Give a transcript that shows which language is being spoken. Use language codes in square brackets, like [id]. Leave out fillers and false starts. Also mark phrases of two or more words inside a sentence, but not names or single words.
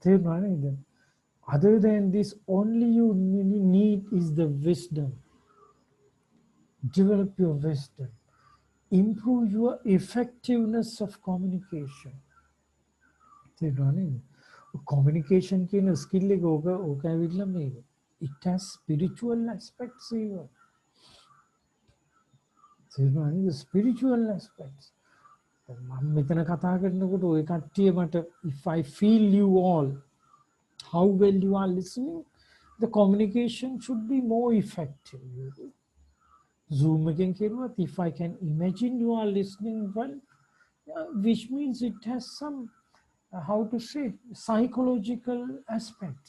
[en] Other than this, only you need is the wisdom. Develop your wisdom. Improve your effectiveness of communication. [si] Communication කියන skill එක ඕක ඇවිල්ලා මේක. [en] It has spiritual aspects even. The spiritual aspects. [si] මම මෙතන කතා කරනකොට ඔය කට්ටිය මට [en] if I feel you all how well you are listening, the communication should be more effective. Zoom again, if I can imagine you are listening well, which means it has some, how to say, psychological aspects.